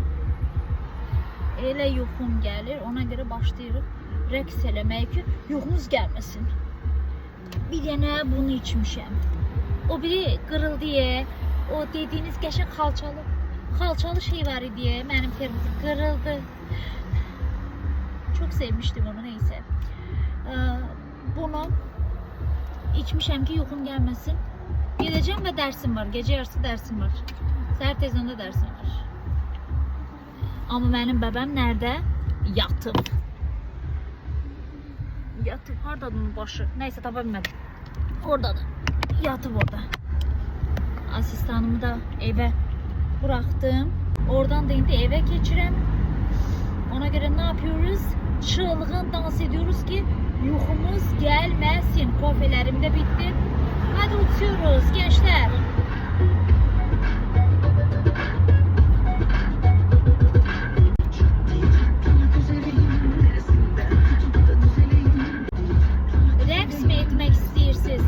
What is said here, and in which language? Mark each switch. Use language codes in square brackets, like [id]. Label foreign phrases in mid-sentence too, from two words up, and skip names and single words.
[az] Elə yuxum gəlir, ona göre başlayırıq rəqs eləməyə ki, yuxumuz gəlməsin. Bir dənə bunu içmişəm. O biri qırıldı, o dediğiniz qəşəng xalçalı şey var idi, mənim termosum qırıldı. [tr] Çok sevmiştim onu, neyse. [az] Bunu içmişəm ki, yuxum gəlməsin. [tr] Gideceğim ve dersim var. Gece yarısı dersim var. [az] Səhər tezdən də dersim var. [tr] Ama benim bəbəm nerede? [az] Yatıb. Yatıb. Hardadır onun başı? Neyse, tapa bilmədim. Oradadır. Yatıb orada. [tr] Asistanımı da eve bıraktım. [az] Oradan da indi eve keçirəm. [tr] Ona göre ne yapıyoruz? Çılgın dans ediyoruz ki [az] yuxumuz gəlməsin. [tr] Kofelerim de bitti. Hadi uçuyoruz gençler. Rəqs mi etmek istiyorsunuz?